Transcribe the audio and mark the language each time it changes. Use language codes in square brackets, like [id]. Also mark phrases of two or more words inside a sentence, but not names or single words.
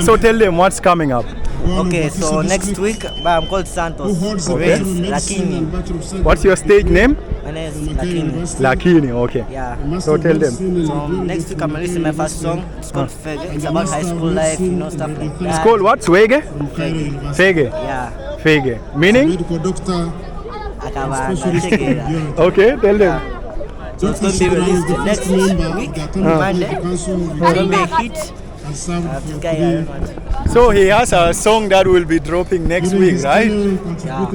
[en] So tell them what's coming up. Okay, so next week, I'm called Santos. Okay. Lakini. What's your stage name? My name is Lakini. Lakini, okay. Yeah. So tell them. So next week I'm releasing my first song. It's called Fege. It's about high school life, stuff like that. It's called what? Swege? Fege. Fege. Yeah. Fege. Meaning? Okay, tell them. So it's going to be released next week, Monday. It's going to be a hit. So he has a song that will be dropping next week, right? Yeah.